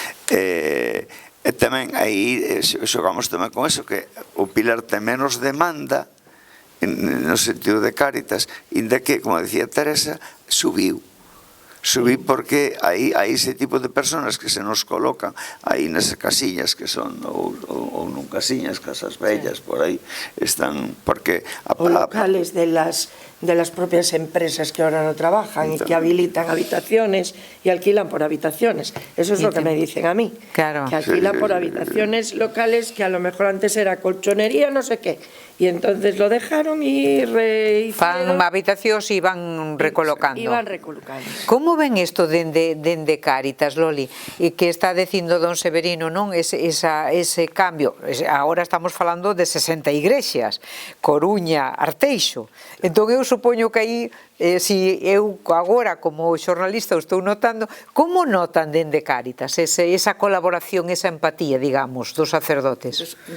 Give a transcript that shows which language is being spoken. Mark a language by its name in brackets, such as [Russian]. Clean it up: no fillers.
[Galician] E tamén aí xogamos tamén con eso, que o Pilar ten menos demanda no sentido de Cáritas, inda que, como decía Teresa, subiu porque hai ese tipo de personas que se nos colocan aí nesas casillas que son ou non casillas, casas bellas, por aí están, porque [Spanish] o locales de las propias empresas que ahora no trabajan y que habilitan habitaciones y alquilan por habitaciones. Eso es lo que me dicen a mí, claro, que alquilan por habitaciones locales que a lo mejor antes era colchonería, no sé qué, y entonces lo dejaron y [Galician] fan habitacións e van recolocando. Como ven isto dende Cáritas, Loli, e que está dicindo don Severino, non? Ese cambio, agora estamos falando de 60 igrexas, Coruña, Arteixo, entón eu supoño que aí, si eu agora como xornalista o estou notando, como notan dende Cáritas esa colaboración, esa empatía, digamos, dos sacerdotes?